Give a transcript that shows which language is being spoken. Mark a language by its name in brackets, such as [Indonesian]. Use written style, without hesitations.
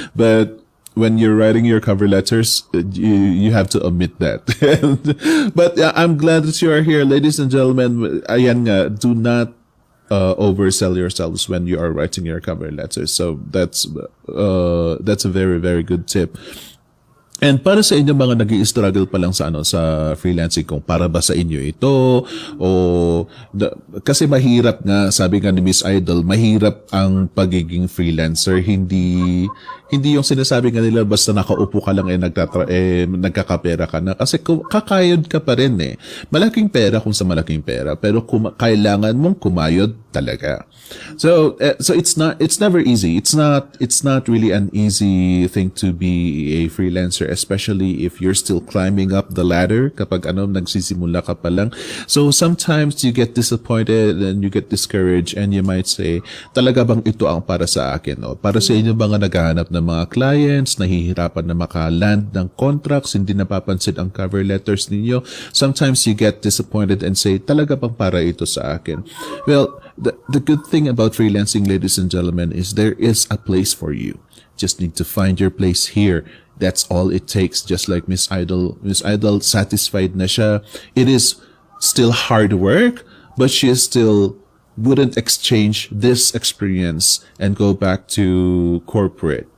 [English] But when you're writing your cover letters, you have to omit that. But I'm glad that you are here, ladies and gentlemen. [Filipino] Ayan nga, [English] do not oversell yourselves when you are writing your cover letters. So that's a very, very good tip. [Filipino] And para sa inyo mga nag-i-struggle pa lang sa freelancing, kung para ba sa inyo ito o kasi mahirap nga, sabi nga ni Miss Aidyl, mahirap ang pagiging freelancer. Hindi yung sinasabi nga nila basta nakaupo ka lang nagkakapera ka na, kasi kakayod ka pa rin eh. Malaking pera kung sa malaking pera, pero kailangan mong kumayod talaga. [English] So it's never easy. It's not really an easy thing to be a freelancer, especially if you're still climbing up the ladder, [Filipino] kapag nagsisimula ka pa lang. [English] So sometimes you get disappointed and you get discouraged, and you might say, [Filipino] talaga bang ito ang para sa akin? O para sa inyo mga naghahanap ng mga clients, nahihirapan na maka-land ng contracts, hindi napapansin ang cover letters ninyo. [English] Sometimes you get disappointed and say, [Filipino] talaga bang para ito sa akin? [English] Well, the good thing about freelancing, ladies and gentlemen, is there is a place for you. Just need to find your place here. That's all it takes. Just like Miss Aidyl. Miss Aidyl, satisfied [Filipino] na siya. [English] It is still hard work, but she still wouldn't exchange this experience and go back to corporate.